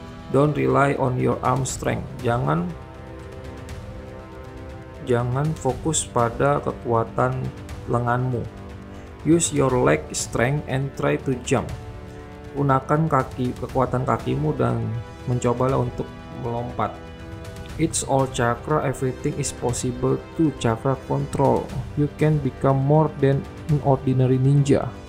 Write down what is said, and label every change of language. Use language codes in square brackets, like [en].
[en] Don't rely on your arm strength. [id] Jangan fokus pada kekuatan lenganmu. [en] Use your leg strength and try to jump. [id] Gunakan kekuatan kakimu dan mencobalah untuk melompat. [en] It's all chakra, everything is possible to chakra control. You can become more than an ordinary ninja.